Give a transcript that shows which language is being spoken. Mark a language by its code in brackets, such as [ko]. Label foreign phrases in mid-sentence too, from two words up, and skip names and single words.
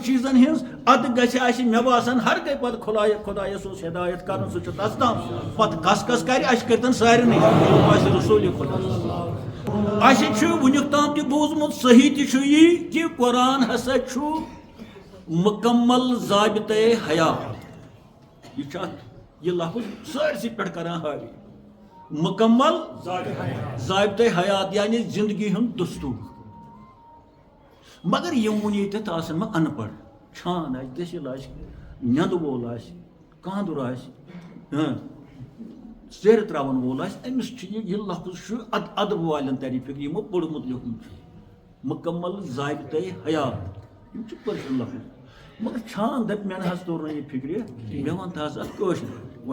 [ks] چیٖزن ہٕنٛز ادٕ گژھِ اَسہِ مےٚ باسان ہر گٔے پتہٕ خۄدایس اوس ہدایت کرُن سُہ چھُ تس تام پتہٕ کس کس کرِ اَسہِ کٔرتن سارنٕے آسہِ رسوٗلِ خۄدا اَسہِ چھُ وُنیُک تام تہِ بوٗزمُت صحیح تہِ چھُ یی کہِ قرآن ہسا چھُ مُکمل ضابطے حیات یہ چھُ اتھ یہ لفظ سٲرسٕے پٮ۪ٹھ کران حاوی [ur] مکمل ضابطے حیات [ks] یعنی [ur] زندگی ہُنٛد دستور [ks] مگر یم ون ییٚتٮ۪تھ آسن ما ان پڑھ چھان آسہِ دٔسِل آسہِ نیٚنٛدٕ وول آسہِ کاندُر آسہِ سیرِ تراون وول آسہِ أمِس چھُ یہِ لفظ چھُ ادب والٮ۪ن ترِ فکر یِمو پوٚرمُت لیوٗکھمُت چھُ [ur] مکمل ضابطے حیات [ks] یِم چھِ پٔرشن لفظ مگر چھان دپہِ مےٚ نہ حظ توٚر نہٕ یہِ فکرِ مےٚ ون تہٕ حظ اتھ کٲشِر پٲٹھۍ